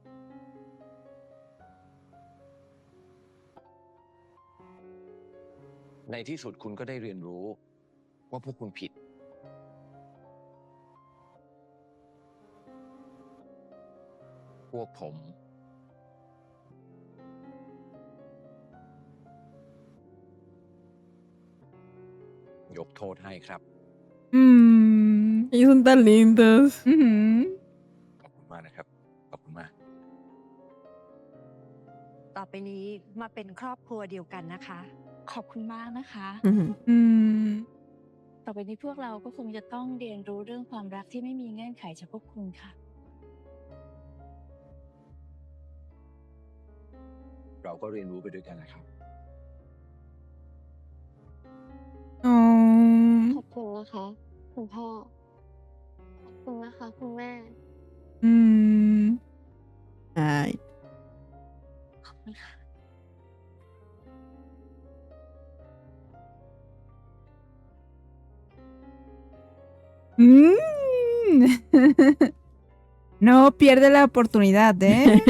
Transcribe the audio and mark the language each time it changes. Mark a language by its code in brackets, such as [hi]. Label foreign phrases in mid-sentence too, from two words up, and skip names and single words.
[th] ในที่สุดคุณก็ได้เรียนรู้ว่าพวกคุณผิด พวกผม ยกโทษให้ครับ [es] Ellos son tan lindos. [th] ขอบคุณมากนะครับ ขอบคุณมาก ต่อไปนี้มาเป็นครอบครัวเดียวกันนะคะ ขอบคุณมากนะคะ Mm. ต่อไปนี้พวกเราก็คงจะต้องเรียนรู้เรื่องความรักที่ไม่มีเงื่อนไขจากพวกคุณค่ะ เราก็เรียนรู้ไปด้วยกันนะครับ Oh. ขอบคุณนะคะ คุณพ่อ ขอบคุณนะคะ คุณแม่ Mm. Ay. ขอบคุณค่ะ [es] No pierde la oportunidad, ¿eh?